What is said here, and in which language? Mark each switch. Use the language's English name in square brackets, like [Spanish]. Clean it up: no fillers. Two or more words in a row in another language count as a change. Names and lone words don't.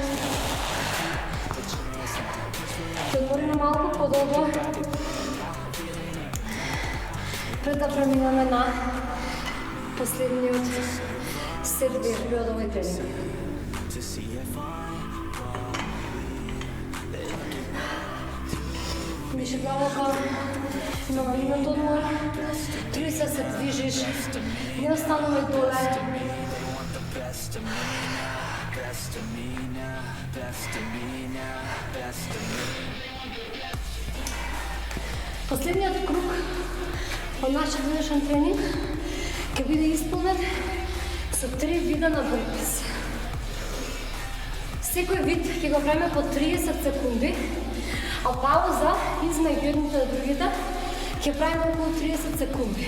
[Macedonian] Ќе одмориме малку подолго пред да преминеме на последниот сет вежби од овој тренинг. Диши длабоко, имаме минут одмор, труди се движиш, не останувај доле. [English] Best of me now, best of me now, best of me now, best of me. [Macedonian] Последниот круг од нашиот денешен тренинг ќе биде исполнет со 3 вида на бурпис. Секој вид ќе го правиме по 30 секунди, а пауза измеѓу едните и другите ќе правиме околу 30 секунди.